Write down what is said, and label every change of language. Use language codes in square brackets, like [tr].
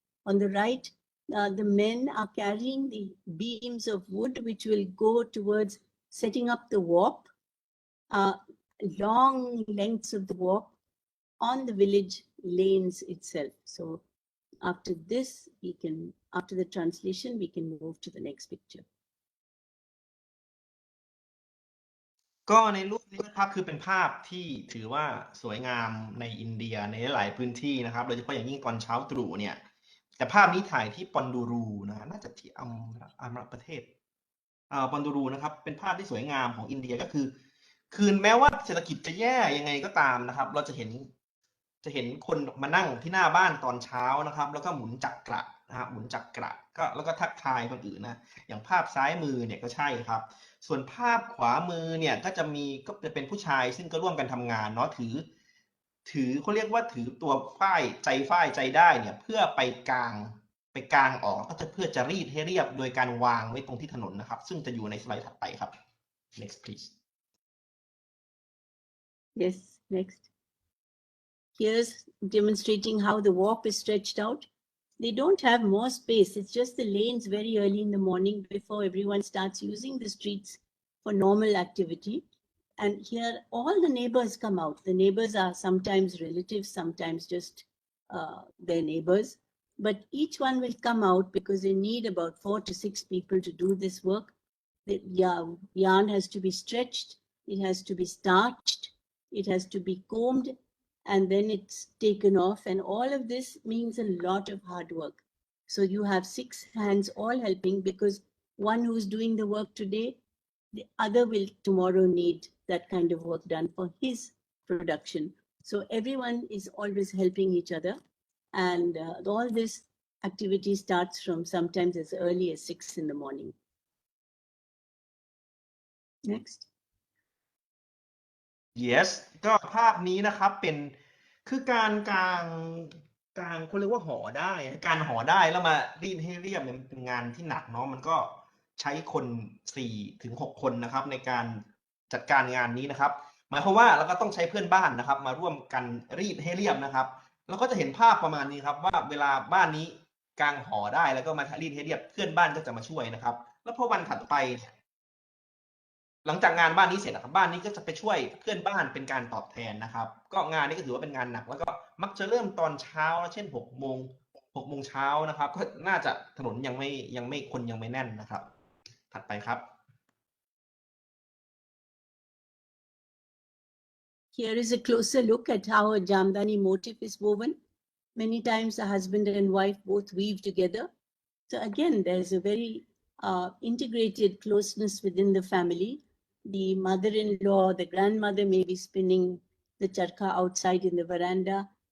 [en] On the right, the men are carrying the beams of wood, which will go towards setting up the warp, long lengths of the warp on the village lanes itself. So after this, after the translation, we can move to the next picture. [th] ก็ในรูปนี้นะครับคือเป็นภาพที่ถือว่าสวยงามในอินเดียในหลายพื้นที่นะครับโดยเฉพาะอย่างยิ่งตอนเช้าตรู่เนี่ยแต่ภาพนี้ถ่ายที่ปอนดูรูนะน่าจะที่อัมประเทศปอนดูรูนะครับเป็นภาพที่สวยงามของอินเดียก็คือแม้ว่าเศรษฐกิจจะแย่ยังไงก็ตามนะครับเราจะเห็นคนมานั่งที่หน้าบ้านตอนเช้านะครับแล้วก็หมุนจักระนะครับหมุนจักระก็แล้วก็ทักทายคนอื่นนะอย่างภาพซ้ายมือเนี่ยก็ใช่ครับส่วนภาพขวามือเนี่ยก็จะเป็นผู้ชายซึ่งก็ร่วมกันทำงานเนาะถือเขาเรียกว่าถือตัวฝ้ายใจได้เนี่ยเพื่อไปกางออกก็จะเพื่อจะรีดให้เรียบโดยการวางไว้ตรงที่ถนนนะครับซึ่งจะอยู่ในสไลด์ถัดไปครับ [en] next please Yes, next. Here's demonstrating how the warp is stretched out. They don't have more space. It's just the lanes very early in the morning before everyone starts using the streets for normal activity. And here all the neighbors come out. The neighbors are sometimes relatives, sometimes just their neighbors. But each one will come out because they need about 4 to 6 people to do this work. The yarn has to be stretched. It has to be starched. It has to be combed. And then it's taken off. And all of this means a lot of hard work. So you have 6 hands all helping because one who's doing the work today, the other will tomorrow need that kind of work done for his production. So everyone is always helping each other. And all this activity starts from sometimes as early as 6 in the morning. Next. [th] yes ก็ภาพนี้นะครับเป็นคือการกางเขาเรียกว่าห่อได้การห่อได้แล้วมารีดให้เรียบเนี่ยมันเป็นงานที่หนักเนาะมันก็ใช้คน 4-6 คนนะครับในการจัดการงานนี้นะครับหมายความว่าเราก็ต้องใช้เพื่อนบ้านนะครับมาร่วมกันรีดให้เรียบนะครับเราก็จะเห็นภาพประมาณนี้ครับว่าเวลาบ้านนี้กางห่อได้แล้วก็มารีดให้เรียบเพื่อนบ้านก็จะมาช่วยนะครับแล้วพอวันถัดไป หลังจากงานบ้านนี้เสร็จนะครับบ้านนี้ก็จะไปช่วยเพื่อนบ้านเป็นการตอบแทนนะครับก็งานนี้ก็ถือว่าเป็นงานหนักแล้วก็มักจะเริ่มตอนเช้าเช่น6 โมงเช้านะครับก็น่าจะถนนยังไม่คนยังไม่แน่นนะครับถัดไปครับ [en] Here is a closer look at how a Jambani motif is woven. Many times the husband and wife both weave together. So again, there's a very integrated closeness within the family. The mother-in-law, the grandmother may be spinning the charkha outside in the veranda.